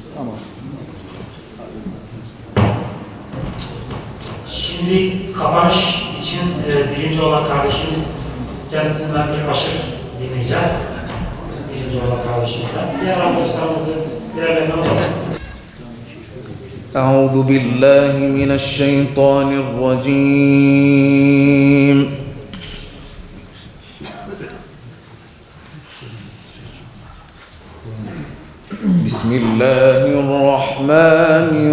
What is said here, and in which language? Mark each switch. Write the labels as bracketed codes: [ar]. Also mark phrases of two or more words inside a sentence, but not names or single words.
[tr] Tamam. Şimdi kapanış için birinci olan kardeşimiz kendisinden bir aşır dinleyeceğiz. Birinci olan kardeşimizden. Diğer arkadaşlarımızı diğerlerine alalım. [ar] أعوذ بالله من الشيطان الرجيم بسم الله الرحمن